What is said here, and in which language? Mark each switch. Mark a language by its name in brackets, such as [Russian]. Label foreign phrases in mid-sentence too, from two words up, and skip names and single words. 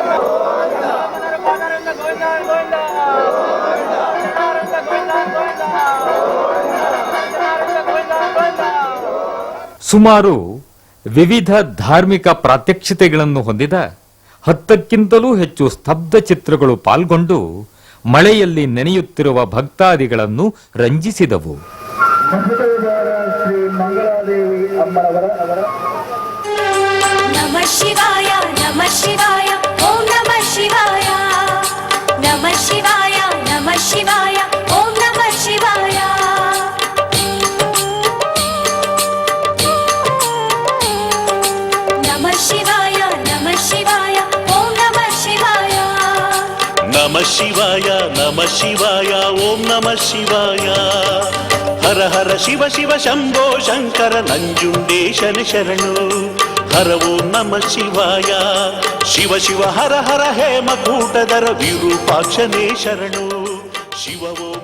[Kannada] ಸುಮಾರು ವಿವಿಧ ಧಾರ್ಮಿಕ ಪ್ರಾತ್ಯಕ್ಷಿತೆಗಳನ್ನು ಹೊಂದಿದ 10ಕ್ಕಿಂತಲೂ ಹೆಚ್ಚು ಸ್ತಬ್ಧ ಚಿತ್ರಗಳು ಪಾಲ್ಗೊಂಡು ಮಳೆಯಲ್ಲಿ ನೆನೆಯುತ್ತಿರುವ ಭಕ್ತಾದಿಗಳನ್ನು ರಂಜಿಸಿದವು. [Sanskrit] ನಮಃ ಶಿವಾಯ ನಮಃ ಶಿವಾಯ ಓಂ ನಮಃ ಶಿವಾಯ ನಮಃ ಶಿವಾಯ ನಮಃ ಶಿವಾಯ ಓಂ ನಮಃ ಶಿವಾಯ ನಮಃ ಶಿವಾಯ ನಮಃ ಶಿವಾಯ ಓಂ ನಮಃ ಶಿವಾಯ ನಮಃ ಶಿವಾಯ ನಮಃ ಶಿವಾಯ ಓಂ ನಮಃ ಶಿವಾಯ ಹರ ಹರ ಶಿವ ಶಿವ ಶಂಭೋ ಶಂಕರ [Kannada] ನಂಜುಂಡೇಶನ ಶರಣು [Sanskrit] ಹರ ಓಂ ನಮ ಶಿವಾಯ ಶಿವ ಶಿವ ಹರ ಹರ [Kannada] ಹೇಮಕೂಟದರ ವಿರೂಪಾಕ್ಷನೇ ಶರಣು [Sanskrit] ಶಿವ